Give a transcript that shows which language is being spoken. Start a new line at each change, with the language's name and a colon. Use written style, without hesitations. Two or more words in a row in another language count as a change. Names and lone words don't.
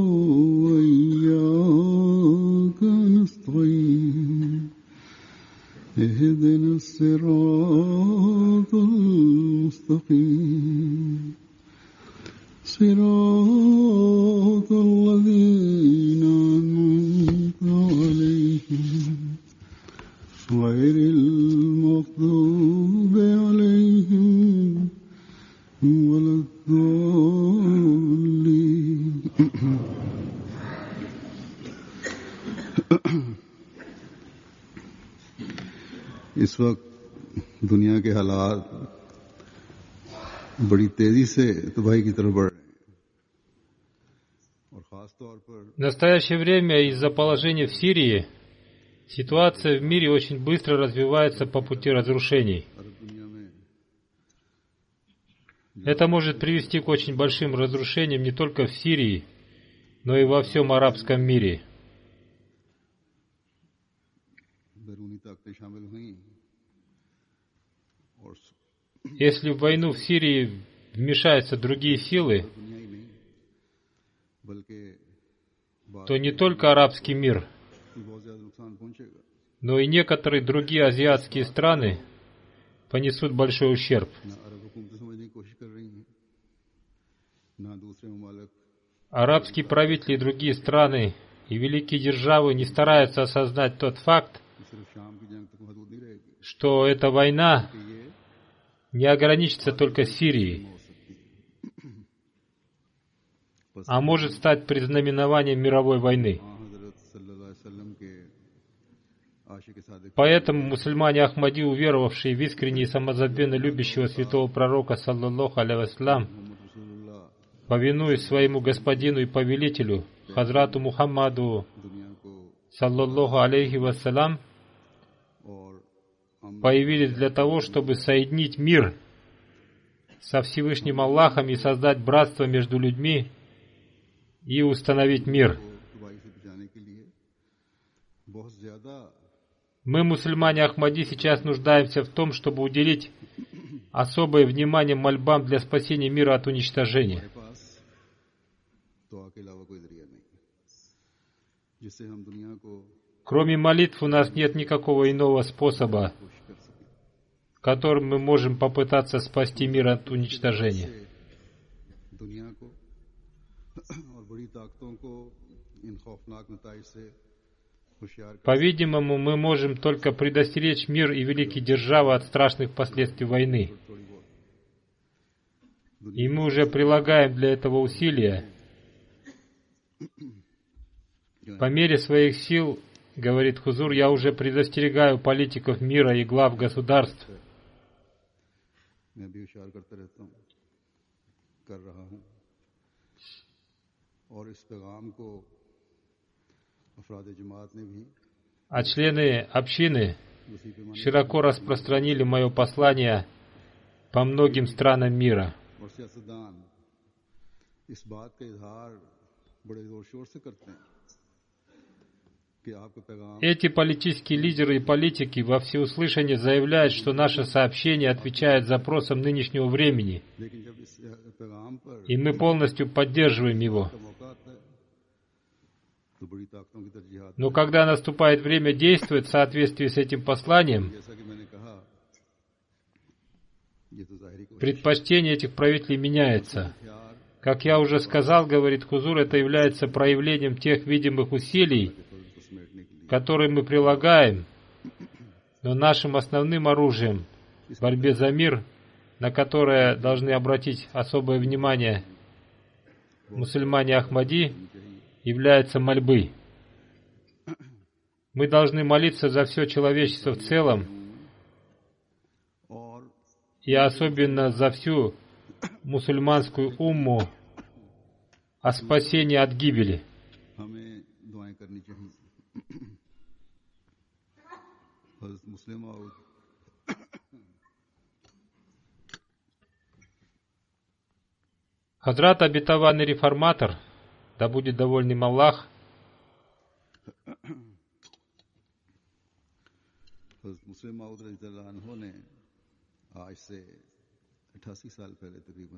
Arabic: وإياك نستعين اهدنا الصراط المستقيم صراط الذين أنعمت عليهم غير المغضوب عليهم ولا
Urdu: الضالين اس وقت دنیا کے حالات بڑی تیزی سے تباہی کی طرف بڑھ رہے ہیں اور خاص طور پر
Russian: В настоящее время из-за положения в Сирии ситуация в мире очень быстро развивается по пути разрушений.
Urdu: عرب دنیا میں
Russian: Это может привести к очень большим разрушениям не только в Сирии, но и во всем арабском мире.
Urdu: بیرونی طاقتیں شامل ہوئی اور
Russian: Если в войну в Сирии вмешаются другие силы,
Urdu: دنیا ہی نہیں بلکہ
Russian: то не только арабский мир,
Urdu: بہت زیادہ نقصان پہنچے گا
Russian: но и некоторые другие азиатские страны понесут большой ущерб.
Urdu: نہ عرب حکومتیں سمجھنے کی کوشش کر رہی ہیں نہ دوسرے ممالک
Russian: Арабские правители и другие страны и великие державы не стараются осознать тот факт,
Urdu: صرف شام کی جنگ تک محدود نہیں رہے گی
Russian: что эта война
Urdu: کہ یہ
Russian: не ограничится только Сирией,
Urdu: ہو سکتی ہے
Russian: а может стать предзнаменованием мировой войны.
Urdu: ہاں حضرت
Arabic: صلى الله عليه وسلم
Urdu: کے عاشق صادق
Russian: Поэтому мусульмане Ахмади, уверовавшие в искренне и самозабвенно любящего святого пророка,
Arabic: صلى الله عليه وسلم,
Urdu: محمد رسول اللہ
Russian: повинуясь своему господину и повелителю, Хазрату Мухаммаду,
Urdu: دنیا کو
Arabic: صلى الله عليه وسلم,
Urdu: اور ہم
Russian: появились для того, чтобы соединить мир со Всевышним Аллахом и создать братство между людьми и установить мир.
Urdu: کو تباہی سے بچانے کے لیے بہت زیادہ
Russian: Мы, мусульмане Ахмади, сейчас нуждаемся в том, чтобы уделить особое внимание мольбам для спасения мира от уничтожения.
Urdu: ہمارے پاس دعا کے علاوہ کوئی ذریعہ نہیں جس سے ہم دنیا کو
Russian: Кроме молитв у нас нет никакого иного способа,
Urdu: کوشش کر سکیں
Russian: которым мы можем попытаться спасти мир от уничтожения.
Urdu: سے دنیا کو اور بڑی طاقتوں کو ان خوفناک نتائج سے ہوشیار کر
Russian: По-видимому, мы можем только предостеречь мир и великие державы от страшных последствий войны.
Urdu: تھوڑی بہت
Russian: И мы уже прилагаем для этого усилия. По мере своих сил, говорит Хузур, я уже предостерегаю политиков мира и глав государств,
Urdu: میں بھی ہوشیار کرتا رہتا ہوں کر رہا ہوں اور اس پیغام کو افراد جماعت نے بھی
Russian: а члены общины
Urdu: اسی پیمانے
Russian: широко распространили мое послание по многим странам мира.
Urdu: اور سیاستدان اس بات کا اظہار بڑے زور شور سے کرتے ہیں کہ آپ کا پیغام
Russian: Эти политические лидеры и политики во всеуслышание заявляют, что наше сообщение отвечает запросам нынешнего времени,
Urdu: لیکن جب اس پیغام پر
Russian: и мы полностью поддерживаем его.
Urdu: کا موقع آتا ہے تو بڑی طاقتوں کی ترجیحات
Russian: Но когда наступает время действовать в соответствии с этим посланием,
Urdu: جیسا کہ میں نے کہا یہ تو ظاہری کوشش
Russian: предпочтение этих правителей меняется. हथियार Как я уже сказал, говорит Хузур, это является проявлением тех видимых усилий,
Urdu: کے فرض کو سمیٹنے کے لیے
Russian: которые мы прилагаем, но нашим основным оружием в борьбе за мир, на которое должны обратить особое внимание мусульмане Ахмади, является мольбы. Мы должны молиться за все человечество в целом, और и особенно за всю мусульманскую умму о спасении от гибели.
Urdu: ہمیں دعائیں کرنی چاہئیں حضرت مسلم موعود
Russian: Хазрат, обетованный реформатор, да будет доволен им Аллах,
Urdu: حضرت مسلم موعود
Arabic: رضي الله عنه
Urdu: نے آج سے 88 سال پہلے تقریباً